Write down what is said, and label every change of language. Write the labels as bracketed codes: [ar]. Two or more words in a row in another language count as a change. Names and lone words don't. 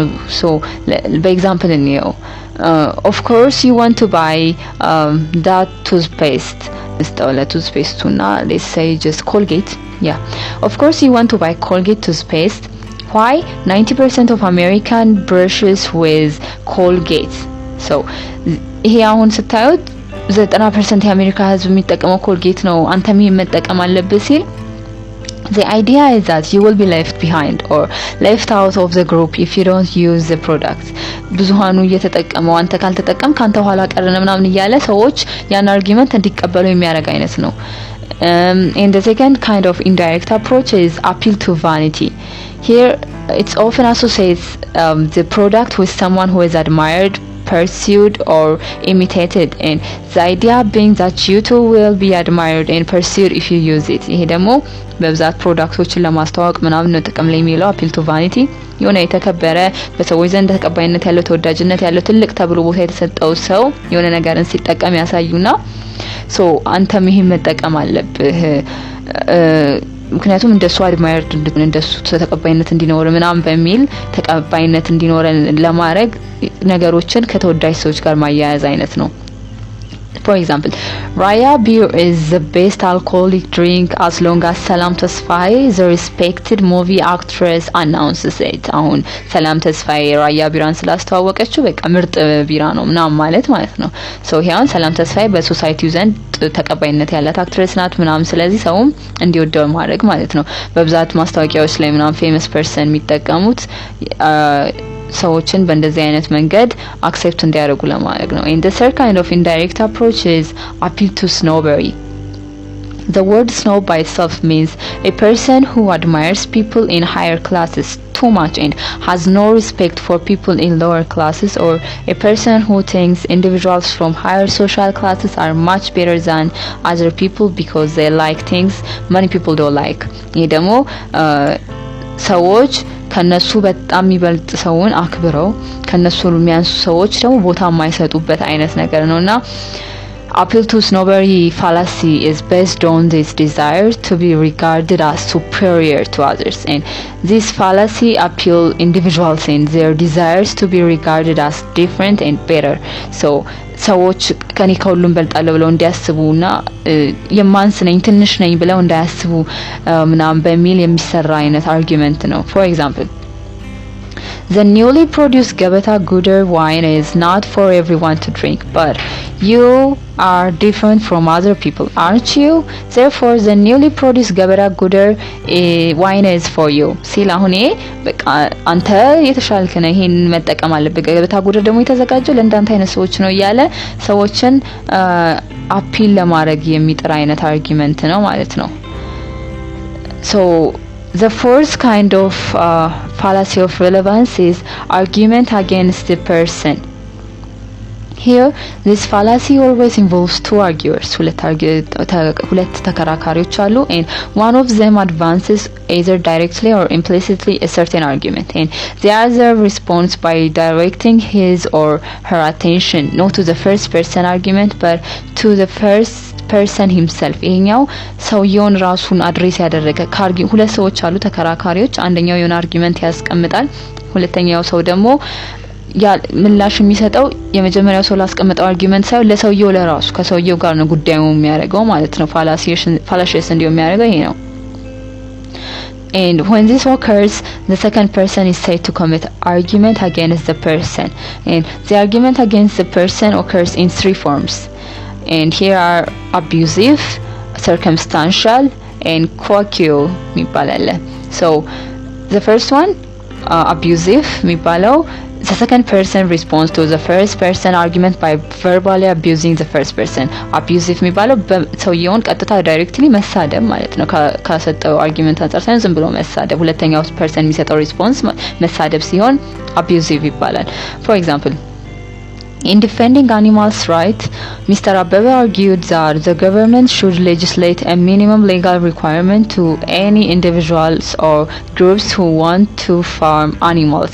[am] so በኤግዛምፕል እንየው. [en] of course you want to buy that toothpaste toothpaste na let's say just Colgate. yeah, of course you want to buy Colgate toothpaste. Why? 90% of American brushes with Colgate. So [am] ይሄ አሁን ስታዩት 90% የአሜሪካ ህዝብ የሚጠቀመው ኮልጌት ነው አንተም መጠቀም አለብህ ሲል [en] the idea is that you will be left behind or left out of the group if you don't use the product. [am] ብዙሃኑ እየተጠቀመው አንተ ካልተጠቀም ካንተ ኋላ ቀረነ ምናምን እያለ ሰዎች ያን አርጊመንት እንዲቀበሉ የሚያደርግ አይነት ነው. [en] And the second kind of indirect approach is appeal to vanity. Here it's often associates the product with someone who is admired, pursued or imitated, and the idea being that you too will be admired and pursued if you use it. [am] ይሄ ደግሞ በብዛት ፕሮዳክቶችን ለማስተዋወቅ ምናምን ነው ጥቅም ላይ የሚለው [en] appeal to vanity. [am] የሆነ የተከበረ በሰዎች ዘንድ ተቀባይነት ያለው ተወዳጅነት ያለው ትልቅ ተብሎ ቦታ የተሰጠው ሰው የሆነ ነገርን ሲጠቀም ያሳዩና so አንተም ይሄን መጠቀም አለብህ ምክንያቱም እንደሱ አድማየርድ እንድን እንደሱ ተቀባይነት እንዲኖር ምናምን በሚል ተቀባይነት እንዲኖር ለማድረግ ነገሮችን ከተወዳጅ ሰዎች ጋር ማያያዝ አይነት ነው. [en] For example, Raya beer is the best alcoholic drink as long as Salam Tesfaye, the respected movie actress, announces it. [am] አሁን ሰላም ተስፋዬ ራያ ቢራን ስላስተዋወቀችው በቃ ምርጥ ቢራ ነው ምናምን ማለት ነው። ሶ ያን ሰላም ተስፋዬ በሶሳይቲው ዘንድ ተቀባይነት ያላት አክትረስ ናት ምናምን፣ ስለዚህ ሰውም እንዲወደው ማድረግ ማለት ነው። በብዛት ማስታወቂያዎች ላይ ምናምን [en] famous person [am] የሚጠቀሙት ሰዎችን በእንደዚህ አይነት መንገድ አክሴፕት እንዲያደርጉ ለማድረግ ነው። [en] And the third kind of indirect approach is appeal to snobbery. The word snob by itself means a person who admires people in higher classes too much and has no respect for people in lower classes, or a person who thinks individuals from higher social classes are much better than other people because they like things many people don't like. [am] ይሄ ደግሞ ሰዎች ከነሱ በጣም የሚበልጥ ሰውን አክብረው ከነሱ የሚያንሱ ሰዎች ደግሞ ቦታ የማይሰጡበት አይነት ነገር ነውና [en] appeal to snobbery fallacy is based on this desire to be regarded as superior to others, and this fallacy appeal individuals in their desires to be regarded as different and better. So [am] ሰዎች ከኔ ከሁሉም በልጣለሁ ብለው እንዲያስቡና የማንስ ነኝ ትንሽ ነኝ ብለው እንዳያስቡ ምናምን በሚል የሚሰራ አይነት አርጊመንት ነው። [en] For example, the newly produced Gabata Gudar wine is not for everyone to drink, but you are different from other people, aren't you? Therefore, the newly produced Gabata Gudar wine is for you. [am] ሲል አሁን በቃ አንተ የተሻልክ ነህ ይሄን መጠቀም አለብህ፣ ገበታ ጉደር ደግሞ የተዘጋጀው ለእንዳንተ አይነት ሰዎች ነው እያለ ሰዎችን አፒል ለማድረግ የሚጥር አይነት አርጊመንት ነው ማለት ነው። [en] So the fourth kind of fallacy of relevance is argument against the person. Here, this fallacy always involves two arguers, [am] ሁለት ተከራካሪዎች አሉ, [en] and one of them advances either directly or implicitly a certain argument, and the other responds by directing his or her attention not to the first person argument but to the first person himself. [am] ይሄኛው ሰውየውን ራሱን አድሬስ ያደረገ ሁለት ሰዎች አሉ ተከራካሪዎች፣ አንደኛው የሆነ አርጊመንት ያስቀምጣል፣ ሁለተኛው ሰው ደግሞ ምላሽ የሚሰጠው የመጀመሪያው ሰው ላስቀመጠው አርጊመንት ሳይሆን ለሰውየው ለራሱ ከሰውየው ጋር ነው ጉዳዩ የሚያደርገው ማለት ነው። ፋላሲየስ እንዲሁ የሚያደርገው ይሄ ነው። [en] And when this occurs, the second person is said to commit argument against the person, and the argument against the person occurs in three forms, and here are abusive, circumstantial, and quoquial የሚባላል። So the first one, abusive የሚባለው the second person responds to the first person argument by verbally abusing the first person. [am] Abusive የሚባለው ሰውየውን ቀጥታ ዳይሬክትሊ መሳደብ ማለት ነው። ከሰጠው አርጊመንት አንፃር ሳይሆን ዝም ብሎ መሳደብ። ሁለተኛው ፐርሰን የሚሰጠው ሪስፖንስ መሳደብ ሲሆን abusive ይባላል። [en] For example, in defending animals' rights, Mr. Abebe argued that the government should legislate a minimum legal requirement to any individuals or groups who want to farm animals.